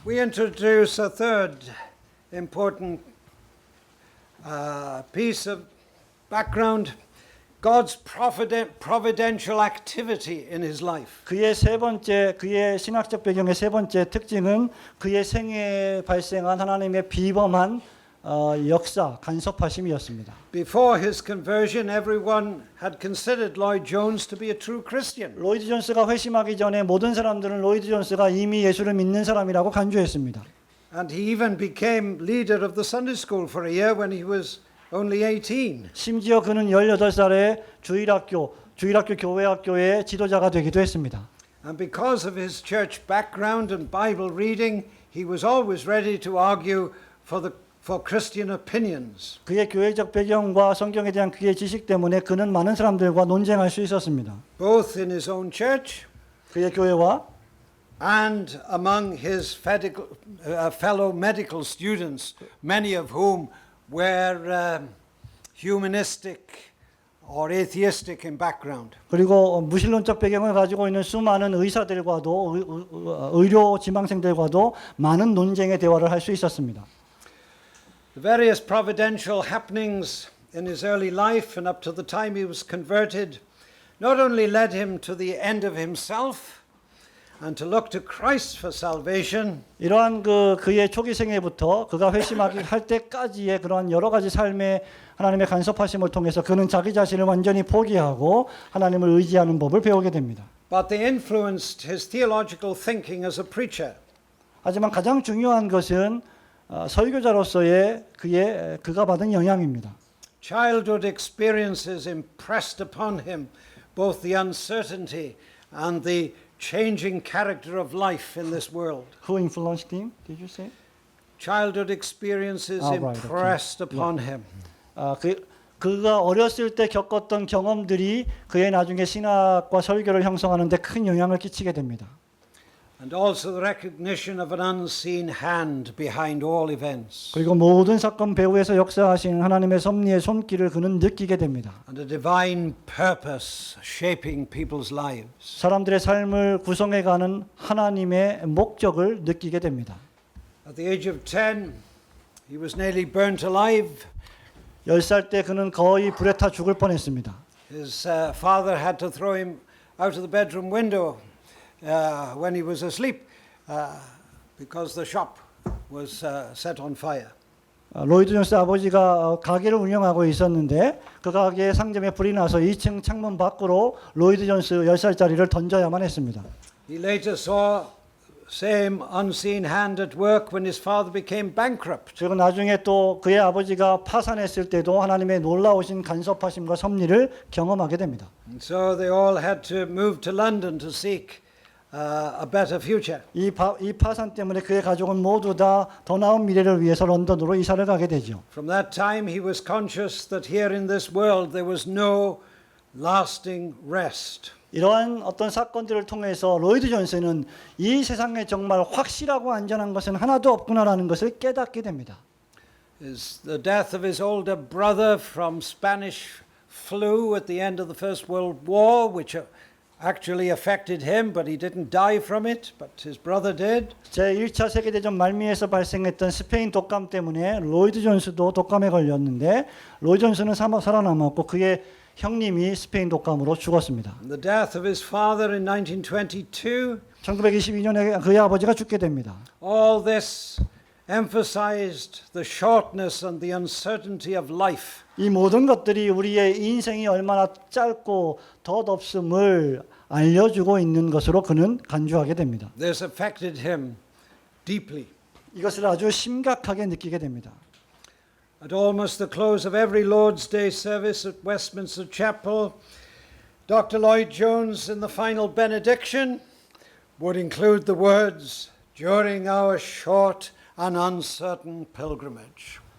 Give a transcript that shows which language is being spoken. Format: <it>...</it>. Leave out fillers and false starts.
<en>We introduce a third important piece of background, God's providential activity in his life.</en> <ko>그의 신학적 배경의 세 번째 특징은 그의 생애에 발생한 하나님의 비범한 역사, 간섭하심이었습니다.</ko> <en>Before his conversion, everyone had considered Lloyd Jones to be a true Christian.</en> <ko>로이드 존스가 회심하기 전에 모든 사람들은 로이드 존스가 이미 예수를 믿는 사람이라고 간주했습니다.</ko> <en>And he even became leader of the Sunday school for a year when he was only 18.</en> <ko>심지어 그는 18살에 주일학교 교회학교의 지도자가 되기도 했습니다.</ko> <en>And because of his church background and Bible reading, he was always ready to argue for Christian opinions.</en> <ko>그의 교회적 배경과 성경에 대한 그의 지식 때문에 그는 많은 사람들과 논쟁할 수 있었습니다.</ko> <en>Both in his own church</en> <ko>그의 교회와</ko> <en>and among his fellow medical students, many of whom were humanistic or atheistic in background.</en> <ko>그리고 무신론적 배경을 가지고 있는 수많은 의사들과도 의료 지망생들과도 많은 논쟁의 대화를 할 수 있었습니다.</ko> <en>The various providential happenings in his early life and up to the time he was converted not only led him to the end of himself and to look to Christ for salvation,</en> <ko>이러한 그의 초기 생애부터 그가 회심하기 할 때까지의 그러한 여러 가지 삶의 하나님의 간섭하심을 통해서 그는 자기 자신을 완전히 포기하고 하나님을 의지하는 법을 배우게 됩니다.</ko> <en>but they influenced his theological thinking as a preacher.</en> <ko>하지만 가장 중요한 것은 설교자로서의 그가 받은 영향입니다.</ko> <en>Childhood experiences impressed upon him both the uncertainty and the changing character of life in this world. Who influenced him? Did you say? Childhood experiences right, okay. impressed upon him.</en> <ko>그가 어렸을 때 겪었던 경험들이 그의 나중에 신학과 설교를 형성하는 데 큰 영향을 끼치게 됩니다.</ko> <en>And also the recognition of an unseen hand behind all events.</en> <ko>그리고 모든 사건 배후에서 역사하시는 하나님의 섭리의 손길을 그는 느끼게 됩니다.</ko> <en>And a divine purpose shaping people's lives.</en> <ko>사람들의 삶을 구성해가는 하나님의 목적을 느끼게 됩니다.</ko> <en>At the age of 10, he was nearly burnt alive.</en> <ko>10살 때 그는 거의 불에 타 죽을 뻔했습니다.</ko> <en>His father had to throw him out of the bedroom window when he was asleep because the shop was set on fire.</en> <ko>로이드 존스 아버지가 가게를 운영하고 있었는데 그 가게 상점에 불이 나서 2층 창문 밖으로 로이드 존스 10살짜리를 던져야만 했습니다.</ko> <en>He later saw same unseen hand at work when his father became bankrupt.</en> <ko>그리고 나중에 또 그의 아버지가 파산했을 때도 하나님의 놀라우신 간섭하심과 섭리를 경험하게 됩니다.</ko> <en>And so they all had to move to London to seek a better future.</en> <ko>이 파산 때문에 그의 가족은 모두 다 더 나은 미래를 위해서 런던으로 이사를 가게 되죠.</ko> <en>From that time he was conscious that here in this world there was no lasting rest.</en> <ko>이러한 어떤 사건들을 통해서 로이드 존스는 이 세상에 정말 확실하고 안전한 것은 하나도 없구나라는 것을 깨닫게 됩니다.</ko> <en>The death of his older brother from Spanish flu at the end of the First World War, which actually affected him, but he didn't die from it, but his brother did.</en> <ko>제1차 세계대전 말미에서 발생했던 스페인 독감 때문에 로이드 존스도 독감에 걸렸는데 로이드 존스는 살아남았고 그의 형님이 스페인 독감으로 죽었습니다.</ko> <en>The death of his father in 1922.</en> <ko>1922년에 그의 아버지가 죽게 됩니다.</ko> <en>All this emphasized the shortness and the uncertainty of life.</en> <ko>이 모든 것들이 우리의 인생이 얼마나 짧고 덧없음을 알려주고 있는 것으로 그는 간주하게 됩니다.</ko> <en>This affected him deeply.</en> <ko>이것을 아주 심각하게 느끼게 됩니다.</ko> <en>At almost the close of every Lord's Day service at Westminster Chapel, Dr. Lloyd Jones in the final benediction would include the words, "During our short and uncertain pilgrimage."</en>